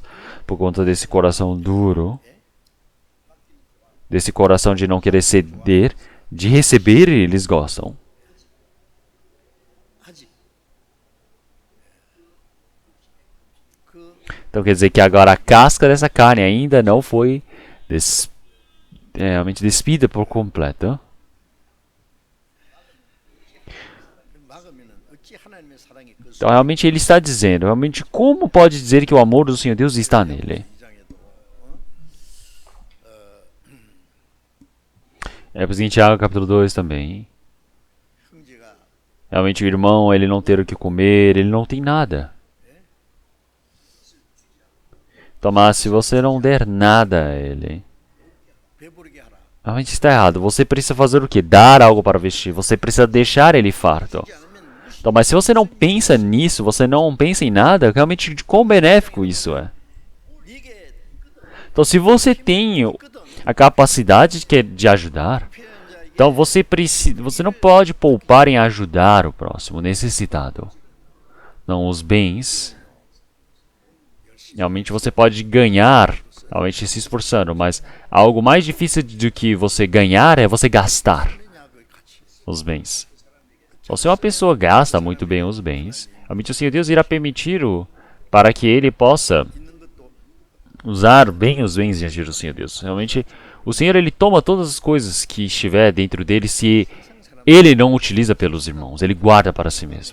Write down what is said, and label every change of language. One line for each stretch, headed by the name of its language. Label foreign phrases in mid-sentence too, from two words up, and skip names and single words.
Portuguese: Por conta desse coração duro, desse coração de não querer ceder, de receber, eles gostam.
Korean: 하지.
Portuguese: Então quer dizer que agora a casca dessa carne ainda não foi realmente despida por completo.
Korean: 막으면은 어찌 하나님의 사랑이 그
Portuguese: Então realmente ele está dizendo, realmente como pode dizer que o amor do Senhor Deus está nele?
Korean: 이장에도
Portuguese: É por isso em Tiago capítulo 2 também.
Korean: 형제가
Portuguese: Realmente o irmão, ele não ter o que comer, ele não tem nada. Então, mas se você não der nada a ele,
Korean: 배부르게 하라.
Portuguese: realmente está errado. Você precisa fazer o quê? Dar algo para vestir. Você precisa deixar ele farto.
Korean: 그렇지 않으면 무슨
Portuguese: Então, mas se você não pensa nisso, você não pensa em nada, realmente de quão benéfico isso é.
Korean: 이게
Portuguese: Então, se você tem a capacidade de ajudar, então você não pode poupar em ajudar o próximo necessitado. Não, os bens, realmente você pode ganhar, realmente se esforçando, mas algo mais difícil do que você ganhar é você gastar
Korean: 하느냐 그 가치.
Portuguese: os bens. Então, se uma pessoa gasta muito bem os bens, realmente o Senhor Deus irá permitir para que ele possa usar bem os bens diante do Senhor Deus. Realmente, o Senhor ele toma todas as coisas que estiver dentro dele, se ele não utiliza pelos irmãos, ele guarda para si mesmo.